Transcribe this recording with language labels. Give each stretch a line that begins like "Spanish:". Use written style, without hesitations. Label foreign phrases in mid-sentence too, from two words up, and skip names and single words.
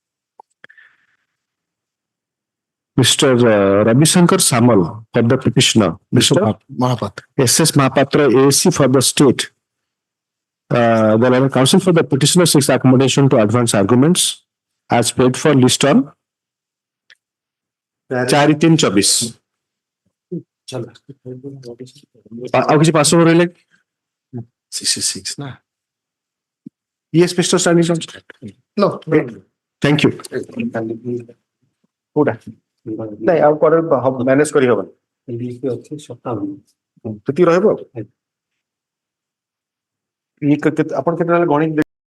English: Mr. Ravi Shankar Samal for the petitioner. Mr. Mahapatra. S.S. Mahapatra ASC for the state. The learned counsel for the petitioner seeks accommodation to advance arguments as paid for list on 4/3/24.
Odia: ଆଉ କିଛି
English: pass over
Odia: ରହିଲେ? 66 na.
English: Yes, Mr. Standing Counsel. No. Thank you.
Odia: କୋଉଟା? ନାଇଁ ଆଉ ପରେ ମ୍ୟାନେଜ କରିହବନି। ସେତିକି ରହିବ। ଆପଣ କେତେ ଗଣିତ